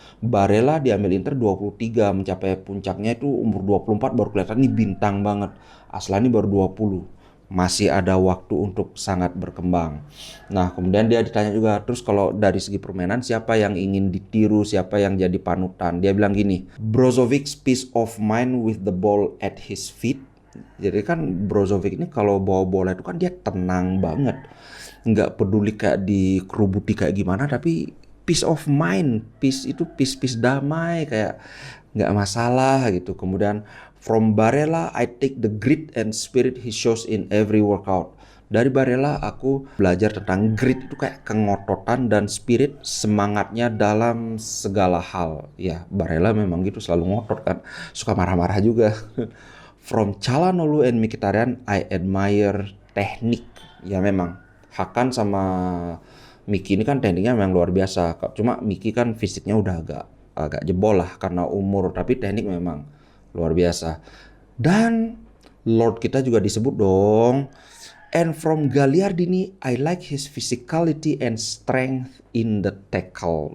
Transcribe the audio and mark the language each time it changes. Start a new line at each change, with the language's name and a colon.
Indonesian: Barella diambil Inter 23, mencapai puncaknya itu umur 24, baru kelihatan ini bintang banget. Aslani baru 20, masih ada waktu untuk sangat berkembang. Nah, kemudian dia ditanya juga, terus kalau dari segi permainan siapa yang ingin ditiru, siapa yang jadi panutan? Dia bilang gini,
English: Brozovic's peace of mind with the ball at his feet.
Indonesian: Jadi kan Brozovic ini kalau bawa bola itu kan dia tenang banget, nggak peduli kayak dikerubuti kayak gimana, tapi
English: peace of mind,
Indonesian: peace itu peace damai, kayak nggak masalah gitu.
English: Kemudian from Barella, I take the grit and spirit he shows in every workout.
Indonesian: Dari Barella aku belajar tentang grit, itu kayak kengototan dan spirit, semangatnya dalam segala hal. Ya, Barella memang gitu, selalu ngotot kan, suka marah-marah juga.
English: From Calhanoglu and Mkhitaryan, I admire teknik.
Indonesian: Ya memang, Hakan sama Miki ini kan tekniknya memang luar biasa. Cuma Miki kan fisiknya udah agak jebol lah karena umur, tapi teknik memang luar biasa. Dan Lord kita juga disebut dong.
English: And from Gagliardini, I like his physicality and strength in the tackle.